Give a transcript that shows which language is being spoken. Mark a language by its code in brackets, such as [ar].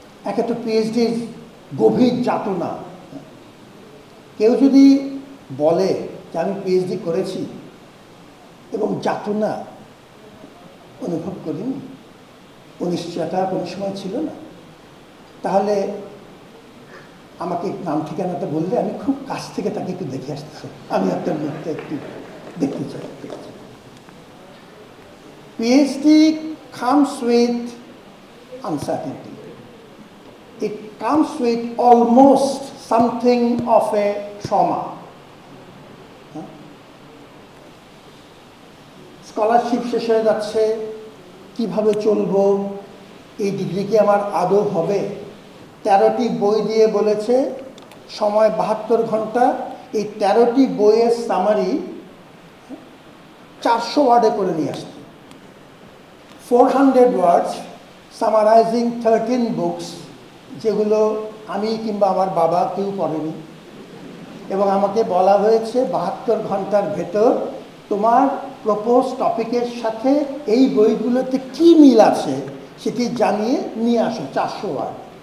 [bn] এক একটা পিএইচডির গভীর যাতনা। কেউ যদি বলে যে আমি পিএইচডি করেছি এবং যাতনা অনুভব করিনি, অনিশ্চয়তা কোনো সময় ছিল না, তাহলে আমাকে নাম ঠিকানাটা বললে আমি খুব কাছ থেকে তাকে একটু দেখে আসতে চাই, আমি আপনার মুখটা একটু দেখতে চাই। [en] PhD comes with uncertainty. It comes with almost something of a trauma. [bn] Scholarship শেষ হয়ে যাচ্ছে, কিভাবে চলবো, এই ডিগ্রি কি আমার আদৌ হবে? 13টি বই দিয়ে বলেছে সময় 72 ঘন্টা, এই 13টি বইয়ের সামারি 400 ওয়ার্ডে করে নিয়ে আসতে, [en] 400 words summarising 13 books, [bn] যেগুলো আমি কিংবা আমার বাবা কেউ পড়েনি, এবং আমাকে বলা হয়েছে 72 ঘন্টার ভেতর তোমার প্রপোজ টপিকের সাথে এই বইগুলোতে কি মিল আছে সেটি জানিয়ে নিয়ে আসো, 400 ওয়ার্ড।